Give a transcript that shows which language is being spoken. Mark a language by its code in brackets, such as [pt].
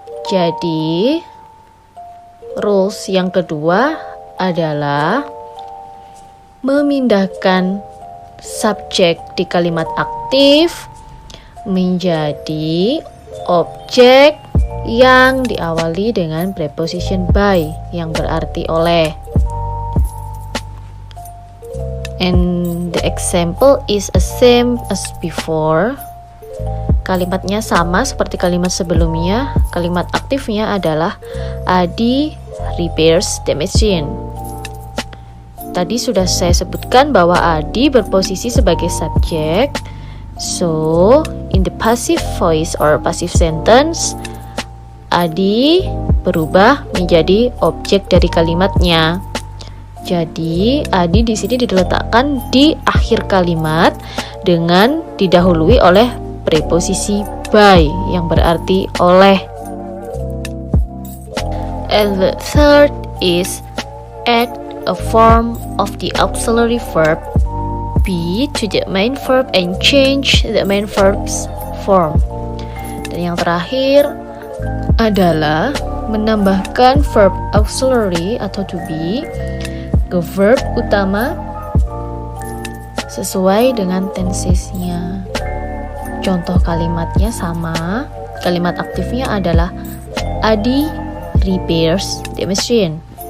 [id] Jadi, rules yang kedua adalah memindahkan subjek di kalimat aktif menjadi objek yang diawali dengan preposition by yang berarti oleh. [en] And the example is the same as before. [id] Kalimatnya sama seperti kalimat sebelumnya. Kalimat aktifnya adalah [en] Adi repairs the machine. [id] Tadi sudah saya sebutkan bahwa Adi berposisi sebagai subjek. [en] So, in the passive voice or passive sentence, Adi [id] berubah menjadi objek dari kalimatnya. Jadi, Adi di sini diletakkan di akhir kalimat dengan didahului oleh preposisi by yang berarti oleh. [en] And the third is add a form of the auxiliary verb be to the main verb and change the main verb's form. [id] Dan yang terakhir adalah menambahkan verb auxiliary atau to be ke verb utama sesuai dengan tensesnya. Contoh kalimatnya sama. Kalimat aktifnya adalah [en] Adi repairs the machine.